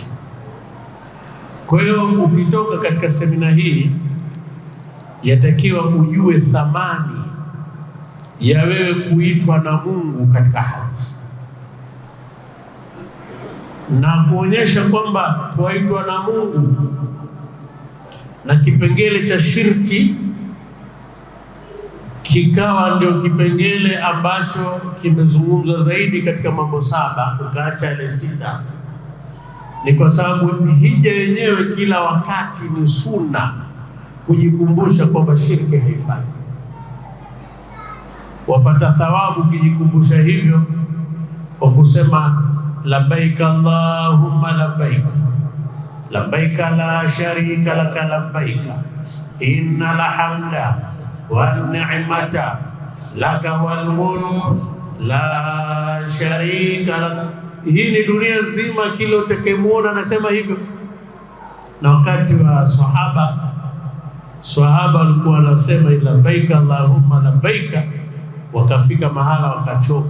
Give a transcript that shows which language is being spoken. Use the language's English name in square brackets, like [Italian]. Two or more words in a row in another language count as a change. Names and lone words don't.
[Swahili] Kwa hiyo ukitoka katika semina hii, yatakiwa ujue thamani ya wewe kuitwa na Mungu katika haji, na kuonyesha kwamba tuaitwa na Mungu, na kipengele cha shirki kikawa ndio kipengele ambacho kimezungumzwa zaidi katika mambo saba, ukaacha yale sita. Ni kwa sababu hija yenyewe kila wakati ni sunna kujikumbusha kwamba shirki haifai. [Arabic] Wapata thawabu ukijikumbusha hivyo kwa kusema لبيك اللهم لبيك، لبيك لا شريك لك لبيك، إن الحمد والنعمة لك والملك لا شريك لك. [Swahili] Hii ni dunia nzima, kila utakayemuona anasema hivyo. Na wakati wa sahaba walikuwa wanasema [Arabic] لبيك اللهم لبيك, [Swahili] wakafika mahala wakachoka.